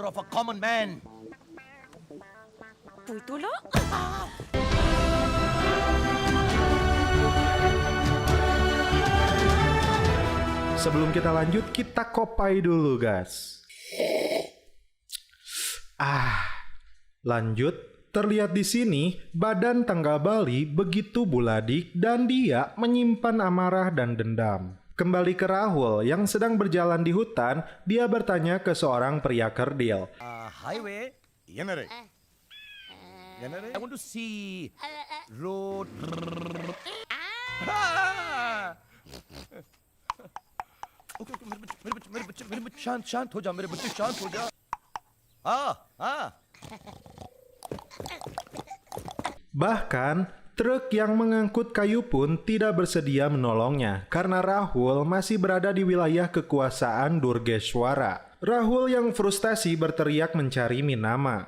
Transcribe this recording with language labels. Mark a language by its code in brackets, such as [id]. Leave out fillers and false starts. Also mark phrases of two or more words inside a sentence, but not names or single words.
[id] Sebelum kita lanjut, kita kopai dulu, guys. Lanjut, terlihat di sini badan Tanggabali begitu buladik dan dia menyimpan amarah dan dendam. Kembali ke Rahul yang sedang berjalan di hutan, dia bertanya ke seorang pria kerdil. [en] Highway, ಏನರೆ I want to see road. [hi] ओके मेरे बच्चे शांत हो जा, मेरे बच्चे शांत हो जा. [id] Bahkan, truk yang mengangkut kayu pun tidak bersedia menolongnya karena Rahul masih berada di wilayah kekuasaan Durgeshwara. Rahul yang frustasi berteriak mencari Minama.